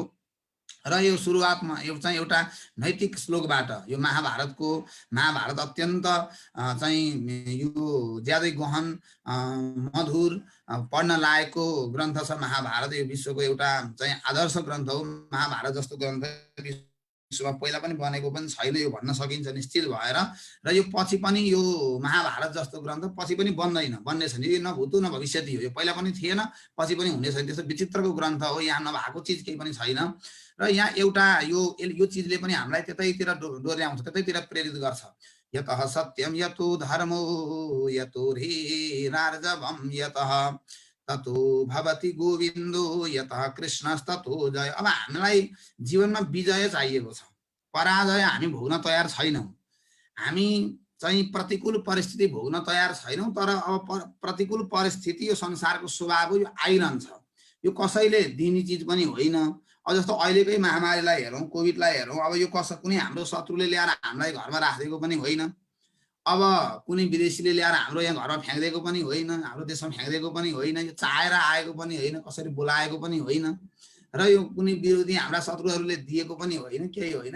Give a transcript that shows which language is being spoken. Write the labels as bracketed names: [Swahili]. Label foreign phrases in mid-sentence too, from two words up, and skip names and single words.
[Nepali] र यो सुरुवातमा यो चाहिँ एउटा नैतिक श्लोकबाट, यो महाभारत अत्यन्त चाहिँ यो ज्यादै गहन, मधुर, पढ्न लायकको ग्रन्थ छ महाभारत। यो विश्वको एउटा चाहिँ आदर्श ग्रन्थ हो। महाभारत जस्तो ग्रन्थ विश्वमा पहिला पनि बनेको पनि छैन, यो भन्न सकिन्छ निश्चित भएर। र यो पछि पनि यो महाभारत जस्तो ग्रन्थ पछि पनि बन्ने छैन। यो [Sanskrit] न भूतो न भविष्यति [Nepali] हो, यो पहिला पनि थिएन, पछि पनि हुने छैन। त्यस्तो विचित्रको ग्रन्थ हो। यहाँ नभएको चिज केही पनि छैन र यहाँ एउटा यो चिजले पनि हामीलाई त्यतैतिर डोर्याउँछ, त्यतैतिर प्रेरित गर्छ। [Sanskrit] यतः सत्यम यतो धर्मो यतो ह्रीरार्जवम यतः ततो भवति गोविन्दो यतः कृष्णस्ततो जय। [Nepali] अब हामीलाई जीवनमा विजय चाहिएको छ, पराजय हामी भोग्न तयार छैनौँ। हामी चाहिँ प्रतिकूल परिस्थिति भोग्न तयार छैनौँ, तर अब प्रतिकूल परिस्थिति यो संसारको स्वभाव हो, यो आइरहन्छ। यो कसैले दिने चिज पनि होइन। अब जस्तो अहिलेकै महामारीलाई हेरौँ, कोभिडलाई हेरौँ, अब यो कुनै हाम्रो शत्रुले ल्याएर हामीलाई घरमा राखिदिएको पनि होइन, अब कुनै विदेशीले ल्याएर हाम्रो यहाँ घरमा फ्याँकिदिएको पनि होइन, हाम्रो देशमा फ्याँकिदिएको पनि होइन, यो चाहेर आएको पनि होइन, कसरी बोलाएको पनि होइन र यो कुनै विरोधी हाम्रा शत्रुहरूले दिएको पनि होइन, केही होइन।